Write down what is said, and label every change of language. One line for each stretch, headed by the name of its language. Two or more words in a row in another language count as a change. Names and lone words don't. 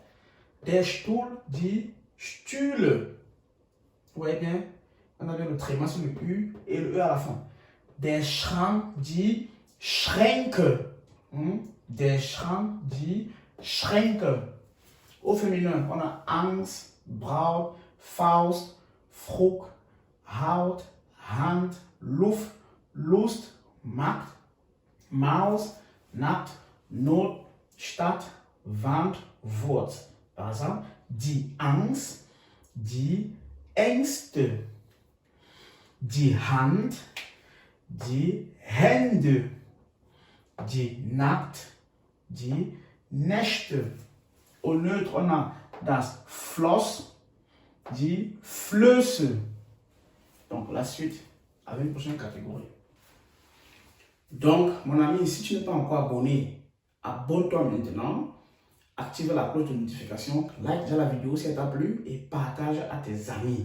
German: Der Stuhl dit Stuhl.
French: Vous voyez bien, on avait le tréma sur le U et le E à la fin.
German: Der Schrank dit Schränke. Der Schrank dit Schränke.
French: Au féminin, on a
German: Angst, Braut, Faust, Frucht, Haut, Hand, Luft, Lust, Macht, Maus, Nacht, Not, Stadt, Wand, Wort.
French: Par exemple,
German: die Angst, die Ängste, die Hand, die Hände, die Nacht, die Nächte.
French: Au neutre, on a
German: das Floss, die Flöße.
French: Donc la suite avec une prochaine catégorie. Donc mon ami, si tu n'es pas encore abonné, abonne-toi maintenant, active la cloche de notification, like déjà la vidéo si elle t'a plu et partage à tes amis.